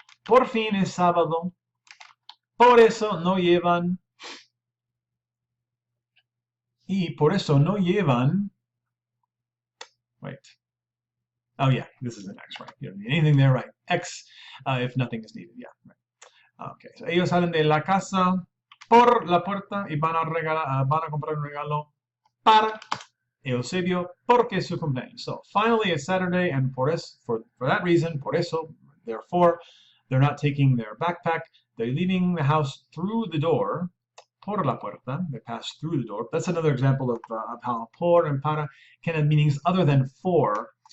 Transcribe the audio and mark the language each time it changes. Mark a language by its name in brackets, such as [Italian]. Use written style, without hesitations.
[Spanish] Por fin es sábado. Por eso no llevan. Y por eso no llevan. [English] Wait. Oh yeah, this is an X, right? You don't need anything there, right? X if nothing is needed. Yeah, right. Okay, so [Spanish] ellos salen de la casa por la puerta y van a comprar un regalo para Eusebio porque su cumpleaños. [English] So finally it's Saturday, and for that reason, [Spanish] por eso, [English] therefore, they're not taking their backpack. They're leaving the house through the door. [Spanish] Por la puerta, [English] they pass through the door. That's another example of how por and para can have meanings other than for.